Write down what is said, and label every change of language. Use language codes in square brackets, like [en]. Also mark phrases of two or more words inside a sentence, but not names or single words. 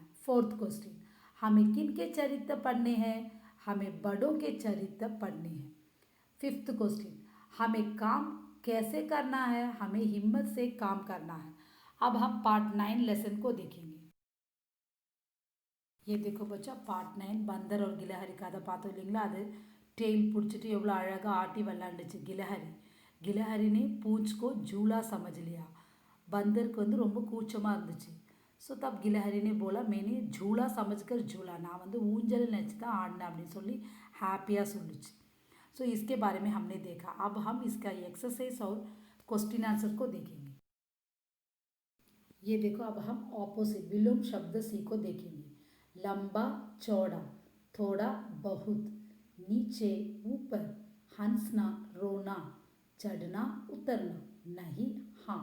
[en] fourth question, [hi] हमें किन के चरित्र पढ़ने हैं? हमें बड़ों के चरित्र पढ़ने हैं. [en] fifth question, [hi] हमें काम कैसे करना है? हमें हिम्मत से काम करना है. अब हम [en] part 9 lesson [hi] को देखेंगे. ये देखो बच्चा, पार्ट 9 [ta] பந்தர் और கிலஹரி கதை பார்த்தோம் இல்லைங்களா? அது டெயில் பிடிச்சிட்டு எவ்வளோ அழகாக ஆட்டி விளாண்டுச்சு கிலஹரி. [hi] गिलहरी ने पूंछ को झूला समझ लिया. बंदर को [ta] வந்து ரொம்ப கூச்சமாக இருந்துச்சு. [hi] ஸோ தப் गिलहरी ने बोला मैंने झूला समझकर झूला, [ta] நான் வந்து ஊஞ்சல் நினச்சி தான் ஆடினேன் அப்படின்னு சொல்லி ஹாப்பியாக சொல்லுச்சு. [hi] सो इसके बारे में हमने देखा. अब हम इसका एक्सरसाइज और [en] question answer [hi] को देखेंगे. ये देखो, अब हम ऑपोजिट विलोम शब्द सी को देखेंगे. लंबा चौड़ा, थोड़ा बहुत, नीचे ऊपर, हंसना रोना, चढ़ना उतरना, नहीं हाँ.